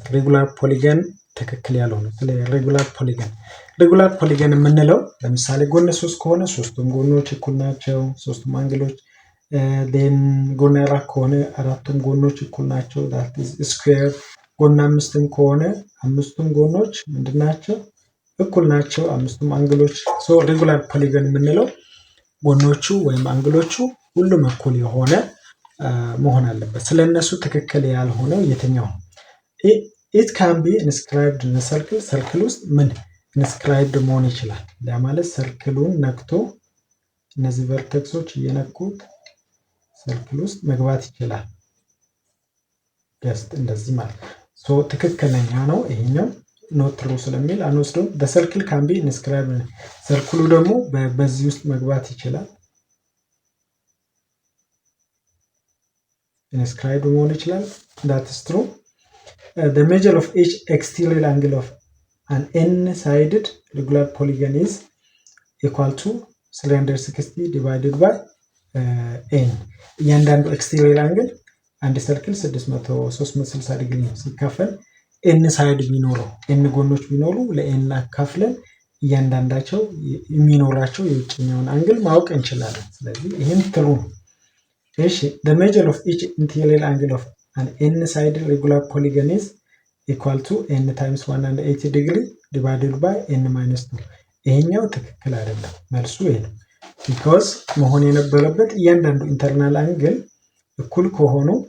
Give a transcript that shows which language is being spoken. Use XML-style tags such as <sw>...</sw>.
<am>regular polygon ትክክል ያልሆነ ስለ regular polygon የምንለው ለምሳሌ ጎነ 3 ከሆነ ሶስቱም ጎኖች እኩል ናቸው፣ ሶስቱም አንግሎች then ጎነ 4 ከሆነ አራቱም ጎኖች እኩል ናቸው</am> <en>that is square።</en> <am>ጎነ 5ም ከሆነ አምስቱም ጎኖች ምንድናቸው? እኩል ናቸው፣ አምስቱም አንግሎች። so regular polygon የምንለው ጎኖቹ ወይም አንግሎቹ ሁሉም እኩል የሆነ መሆን አለበት። ስለነሱ ትክክል ያልሆነው የትኛው?</am> <en>it can be inscribed in a circle</en> <am>ሰርክል ውስጥ ምን</am> <en>inscribed</en> <am>መሆን ይችላል? ለማለት ሰርክሉን ነክቶ እነዚህ ቨርቴክሶች እየነኩት ሰርክል ውስጥ መግባት ይችላል። just እንደዚህ ማለት so ትክክለኛ ነው ይሄኛው። ኖት ትሩ ስለሚል አንወስደው።</am> <en>the circle can be inscribed</en> <am>ሰርክሉ ደግሞ በዚህ ውስጥ መግባት ይችላል። inscribed መሆን ይችላል።</am> <en>that is true. The measure of each exterior angle of an n-sided regular polygon is equal to 360 divided by n።</en> <am>እያንዳንዱ</am> <en>exterior angle</en> <am>አንድ ሰርክል 360 ዲግሪ ነው ሲካፈል ኤን ሳይድ ቢኖረው ኤን ጎኖች ቢኖሩ ለኤን አካፍለን እያንዳንዳቸው የሚኖራቸው የውጭኛውን አንግል ማወቅ እንችላለን። ስለዚህ ይህም ትሩ ነው።</am> <en>እሺ the measure of each interior angle of an n side regular polygon is equal to n times 180 degree divided by n minus 2</en> <am>ይሄኛው ትክክል አይደለም። መልሱ ይሄ ነው። because መሆን የነበረበት እያንዳንዱ ኢንተርናል አንግል እኩል ከሆኑ</am>